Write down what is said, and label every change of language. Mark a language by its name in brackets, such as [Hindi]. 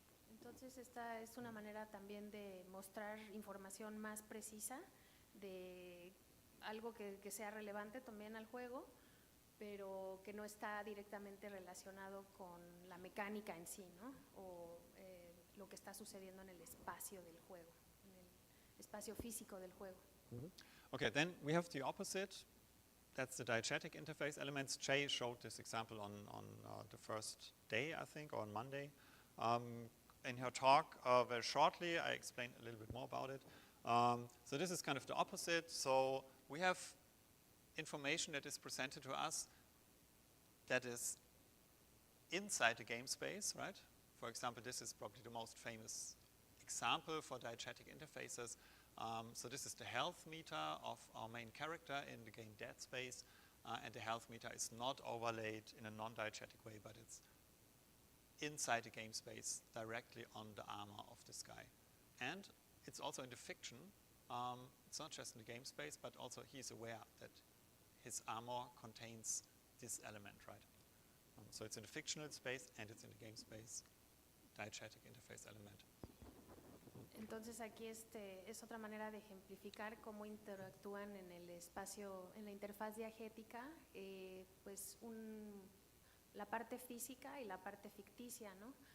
[Spanish] Entonces esta es una manera también de mostrar información más precisa de algo que sea relevante también al juego, pero que no está directamente relacionado con la mecánica en sí, ¿no? O lo que está sucediendo en el espacio del juego, en el espacio físico del juego. [English] Okay, then we have the opposite. That's the diegetic interface elements. Jay showed this example on the first day, I think, or on Monday. In her talk, very shortly, I explained a little bit more about it. So this is kind of the opposite. So we have information that is presented to us that is inside the game space, right? For example, this is probably the most famous example for diegetic interfaces. So this is the health meter of our main character in the game Dead Space, and the health meter is not overlaid in a non-diegetic way, but it's inside the game space directly on the armor of this guy. And it's also in the fiction. It's not just in the game space, but also he's aware that his armor contains this element, right? So it's in the fictional space and it's in the game space, diegetic interface element. [Spanish] Entonces aquí es otra manera de ejemplificar cómo interactúan en el espacio, en la interfaz diegética, pues la parte física y la parte ficticia, ¿no?